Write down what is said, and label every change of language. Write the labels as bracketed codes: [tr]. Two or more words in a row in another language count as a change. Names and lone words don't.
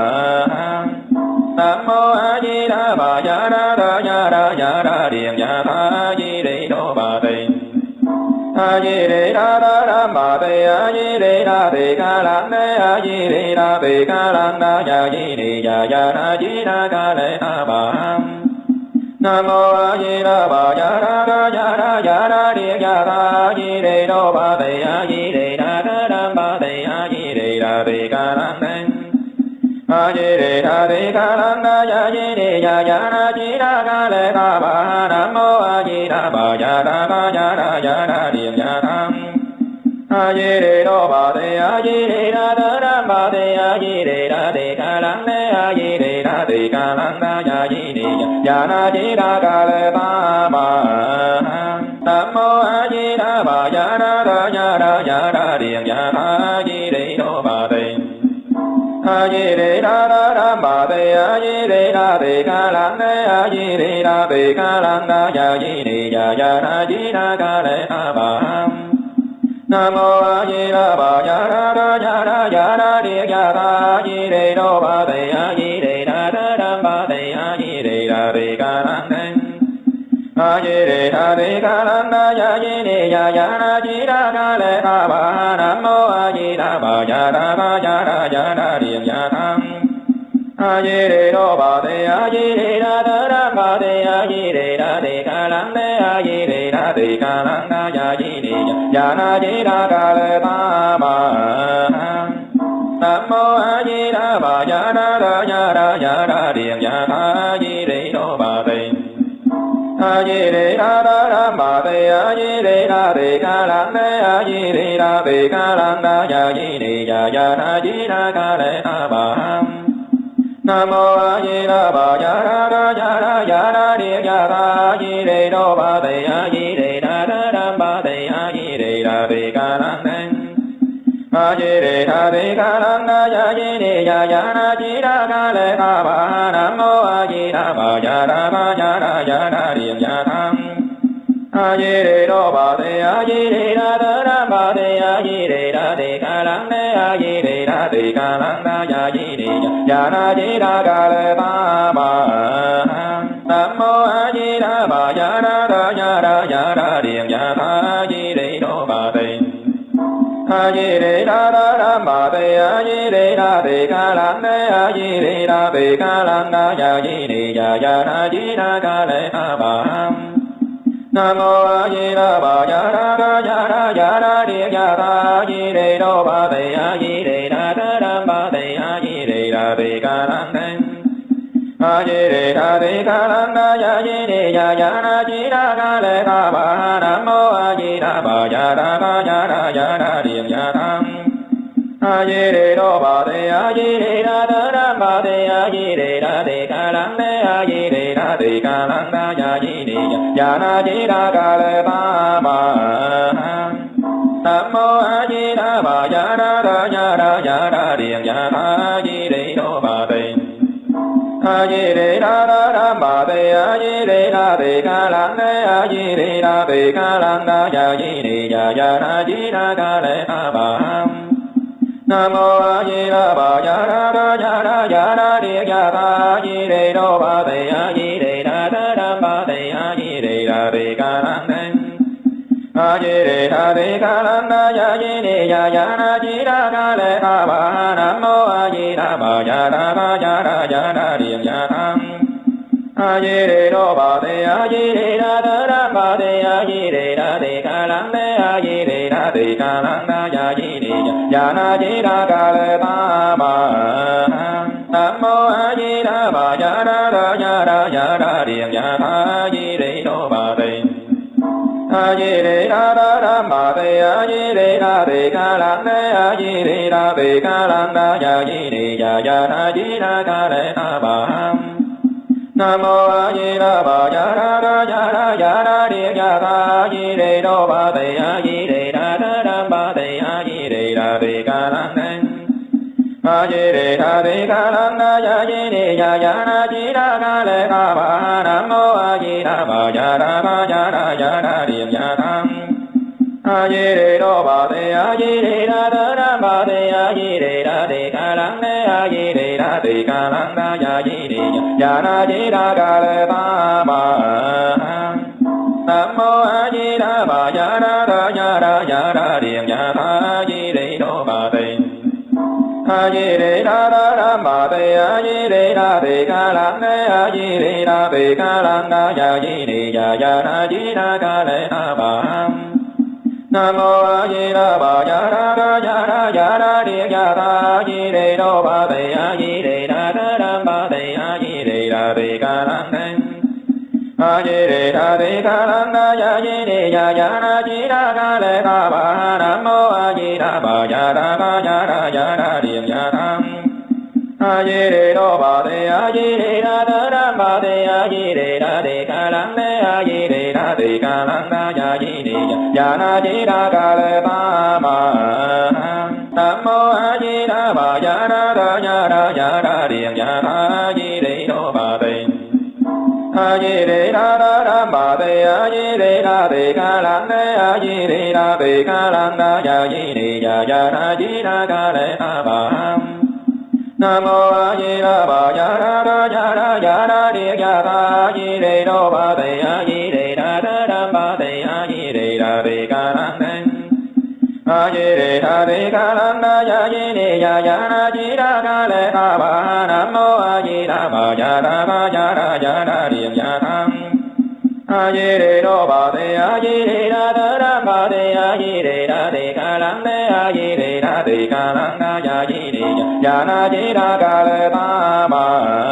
[vi] nam mô a di đà bà ya đà điện ya tha di đà bà đề a di đà đa bà đề a di đà đề ca lăng đê a di đà đề ca lăng đa ya di đà ya na di đà ca lệ ta bà nam mô a di đà bà ya đà điện ya tha di đà bà đề a di đà đa bà đề a di đà đề ca lăng đê a di đà đề ca lăng đa ya di đà ya na di đà ca lệ ta bà nam mô a di đà bà ya đà điện ya tham a di đà bà đề a di đà đa bà đề a di đà đề ca lăng đê a di đà đề ca lăng đa ya di đà ya na di đà ca lệ ta bà nam mô a di đà bà ya đà điện ya tha di đà bà đề a di đà đa bà đề a di đà đề ca lăng đê a di đà đề ca lăng đa ya di đà ya na di đà ca lệ ta bà nam mô a di đà bà ya đà điện ya tha di đà bà đề a di đà đa bà đề a di đà đề ca lăng đê a di đà đề ca lăng đa ya di đà ya na di đà ca lệ ta bà nam mô a di đà bà ya đà điện ya tham a di đà bà đề a di đà đa bà đề a di đà đề ca lăng đê a di đà đề ca lăng đa ya di đà ya na di đà ca lệ ta bà nam mô a di đà bà ya đà điện ya tha di đà bà đề a di đà đa bà đề a di đà đề ca lăng đê a di đà đề ca lăng đa ya di đà ya na di đà ca lệ ta bà nam mô a di đà bà ya đà điện ya tha di đà bà đề a di đà đa bà đề a di đà đề ca lăng đê a di đà đề ca lăng đa ya di đà ya na di đà ca lệ ta bà nam mô a di đà bà ya đà điện ya tham a di đà bà đề a di đà đa bà đề a di đà đề ca lăng đê a di đà đề ca lăng đa ya di đà ya na di đà ca lệ ta bà nam mô a di đà bà ya đà điện ya tha di đà bà đề a di đà đa bà đề a di đà đề ca lăng đê a di đà đề ca lăng đa ya di đà ya na di đà ca lệ ta bà nam mô a di đà bà ya đà điện ya tha di đà bà đề a di đà đa bà đề a di đà đề ca lăng đê a di đà đề ca lăng đa ya di đà ya na di đà ca lệ ta bà nam mô a di đà bà ya đà điện ya tham a di đà bà đề a di đà đa bà đề a di đà đề ca lăng đê a di đà đề ca lăng đa ya di đà ya na di đà ca lệ ta bà nam mô a di đà bà ya đà điện ya tha di đà bà đề a di đà đa bà đề a di đà đề ca lăng đê a di đà đề ca lăng đa ya di đà ya na di đà ca lệ ta bà Nam mô A Di Đà Bà Ya Ra Ra Ya Ra Ya Ra Địa Ya Tha Di Đề Đô Bà Tề A Di Đề Đà Đa Đam Bà Tề A Di Đề Đà Đề Ca Lan Đen A Di Đề Đà Đề Ca Lan Đa Ya Di Đề Ya Ya Na Di Đà Ca Lệ Tha Bà Nam mô A Di Đà Bà Ya Ra Ra Ya Ra Ya Ra Địa Ya Tham A Di Đề Đô Bà Tề A Di Đề Đà Đa Đam Bà Tề A Di Đề Đà Đề Ca Lan Đê A Di Đề Đà Đề Ca Lan Đa Ya Di Đề Ya Na Di Đà Ca Lệ Tha Bà Nam mô A Di Đà Bà Ya Ra Ra Ya Ra Ya Ra Địa Ya Tha A Di Đề Đô Bà Tề A Di Đề Đà Đa Đam Bà Tề A Di Đề Đà Đề Ca Lan Đê A Di Đề Đà Đề Ca Lan Đa Ya Di Đề Ya Ya Na Di Đà Ca Lệ Tha Bà Nam mô A Di Đà Bà Ya Ra Ra Ya Ra Ya Ra Địa Ya Tha A Di Đề Đô Bà Tề A Di Đề Đà Đa Đam Bà Tề A Di Đề Đà Đề Ca Lan Đen A Di Đề Đà Đề Ca Lan Đa Ya Di Đề Ya Ya Na Di Đà Ca Lệ Tha Bà Nam mô A Di Đà Bà Ya Ra Ra Ya Ra Ya Ra Địa Ya Tham A Di Đề Đô Bà Tề A Di Đề Đà Đa Đam Bà Tề A Di Đề Đà Đề Ca Lan Đê A Di Đề Đà Đề Ca Lan Đa Ya Di Đề Ya Na Di Đà Ca Lệ Tha Bà Nam mô A Di Đà Bà Ya Ra Ra Ya Ra Ya Ra Địa Ya Tha A Di Đề Đô Bà Tề A Di Đề Đà Đa Đam Bà Tề A Di Đề Đà Đề Ca Lan Đê A Di Đề Đà Đề Ca Lan Đa Ya Di Đề Ya Ya Na Di Đà Ca Lệ Tha Bà Nam mô A Di Đà Bà Ya Ra Ra Ya Ra Ya Ra Địa Ya Tha A Di Đề Đô Bà Tề A Di Đề Đà Đa Đam Bà Tề A Di Đề Đà Đề Ca Lan Đen A Di Đề Đà Đề Ca Lan Đa Ya Di Đề Ya Ya Na Di Đà Ca Lệ Tha Bà Nam mô A Di Đà Bà Ya Ra Ra Ya Ra Ya Ra Địa Ya Tham A Di Đề Đô Bà Tề A Di Đề Đà Đa Đam Bà Tề A Di Đề Đà Đề Ca Lan Đê A Di Đề Đà Đề Ca Lan Đa Ya Di Đề Ya Na Di Đà Ca Lệ Tha Bà Nam mô A Di Đà Bà Ya Ra Ra Ya Ra Ya Ra Địa Ya Tha A Di Đề Đô Bà Tề A Di Đề Đà Đa Đam Bà Tề A Di Đề Đà Đề Ca Lan Đê A Di Đề Đà Đề Ca Lan Đa Ya Di Đề Ya Ya Na Di Đà Ca Lệ Tha Bà Nam mô A Di Đà Bà Ya Ra Ra Ya Ra Ya Ra Địa Ya Tha A Di Đề Đô Bà Tề A Di Đề Đà Đa Đam Bà Tề A Di Đề Đà Đề Ca Lan Đen A Di Đề Đà Đề Ca Lan Đa Ya Di Đề Ya Ya Na Di Đà Ca Lệ Tha Bà Nam mô A Di Đà Bà Ya Ra Ra Ya Ra Ya Ra Địa Ya Tham A Di Đề Đô Bà Tề A Di Đề Đà Đa Đam Bà Tề A Di Đề Đà Đề Ca Lan Đê A Di Đề Đà Đề Ca Lan Đa Ya Di Đề Ya Na Di Đà Ca Lệ Tha Bà